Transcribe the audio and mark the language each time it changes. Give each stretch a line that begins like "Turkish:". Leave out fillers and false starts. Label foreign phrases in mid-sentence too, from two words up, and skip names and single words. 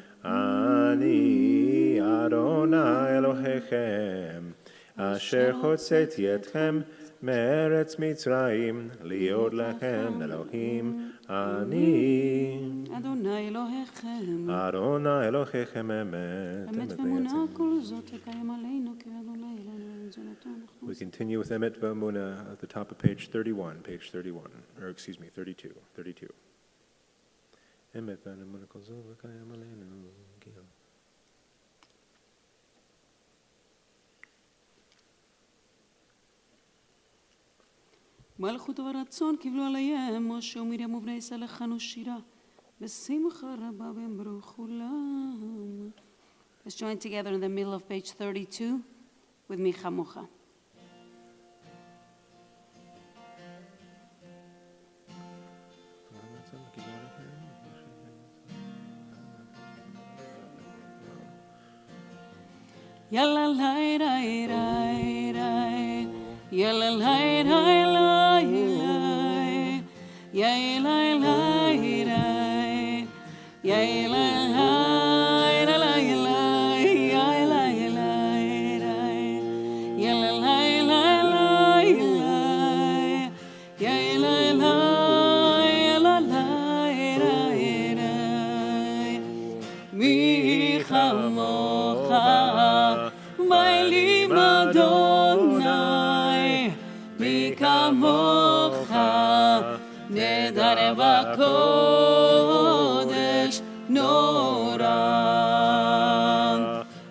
Hebrew: אני אדוני אלוהיכם, אשר הוצאתי אתכם מארץ מצרים, להיות לכם אלוהים, אני אדוני אלוהיכם. אדוני אלוהיכם אמת. אמת ואמונה כל זאת לקיים עלינו, כי אדוני אלוהינו תזונתו אנחנו.
English: We continue with
Hebrew: אמת ואמונה
English: at the top of page 31, or excuse me, 32.
Hebrew: אמת ואמונה כל זאת לקיים עלינו. מלכות ורצון קיבלו עליהם משה ומרים ובני ישראל לחנו שירה בשמחה רבה ואמרו כולם.
English: Let's join together in the middle of page 32 with
Hebrew: מי כמוך. יאללה ליי ליי ליי ליי יאללה ליי ליי ליי ליי יאללה ליי ליי יאללה ליי ליי ליי יאללה ליי ליי יאללה ליי ליי ליי יאללה ליי ליי ליי מי כמוך מיילים אדוני, מי כמוך נדר בקודש נורא.